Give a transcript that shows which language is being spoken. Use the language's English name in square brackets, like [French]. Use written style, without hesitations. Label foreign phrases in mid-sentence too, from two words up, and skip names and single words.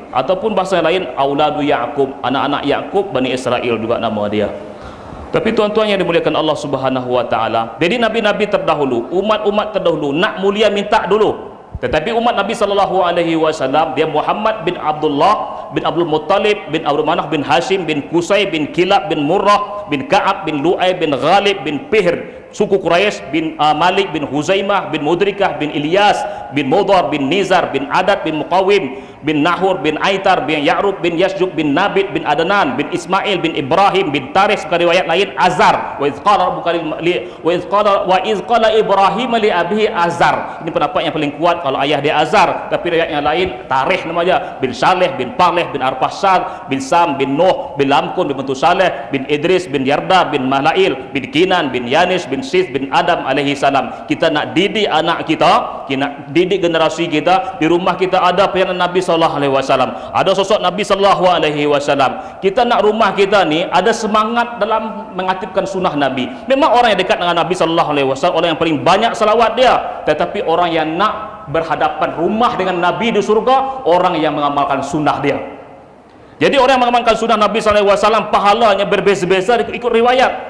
[Malay] Ataupun bahasa lain [Arabic] أولاد يعقوب, [Malay] anak-anak Ya'qub, Bani Israel juga nama dia. Tapi tuan-tuan yang dimuliakan Allah [Arabic] سبحانه وتعالى, [Malay] jadi nabi-nabi terdahulu, umat-umat terdahulu nak mulia minta dulu. Tetapi umat Nabi [Arabic] صلى الله عليه وسلم, [Malay] dia Muhammad bin Abdullah bin Abdul Muttalib bin Abdul Manaf bin Hashim bin Qusay bin Kilab bin Murrah bin Ka'ab bin Lu'ay bin Ghalib bin Fihr, suku Quraisy, bin Malik bin Huzaimah bin Mudrikah bin Ilyas bin Mudhar bin Nizar bin Adad bin Muqawim bin Nahur bin Aitar bin Ya'rub bin Yasjub bin Nabit bin Adnan bin Ismail bin Ibrahim bin Taris. Pada riwayat lain Azar. [Arabic] وإذ قال إبراهيم لأبيه آزر. [Malay] Ini pendapat yang paling kuat kalau ayah dia Azar, tapi riwayat yang lain Tarikh nama dia, bin Saleh bin Parleh bin Arfasad bin Sam bin Nuh bin Lamkun bin Saleh bin Idris bin Yarda bin Mahlail bin Kinan bin Yanis bin Sith bin Adam [Arabic] عليه السلام. [Malay] Kita nak didik anak kita, kita nak didik generasi kita. Di rumah kita ada pelayanan Nabi [Arabic] صلى الله عليه وسلم, [Malay] ada sosok Nabi [Arabic] صلى الله عليه وسلم. [Malay] Kita nak rumah kita ni ada semangat dalam mengaktifkan sunnah Nabi. Memang orang yang dekat dengan Nabi [Arabic] صلى الله عليه وسلم, [Malay] orang yang paling banyak salawat dia. Tetapi orang yang nak berhadapan rumah dengan Nabi di surga, orang yang mengamalkan sunnah dia. Jadi orang yang mengamalkan sunnah Nabi [Arabic] صلى الله عليه وسلم [Malay] pahalanya berbeza-beza ikut riwayat.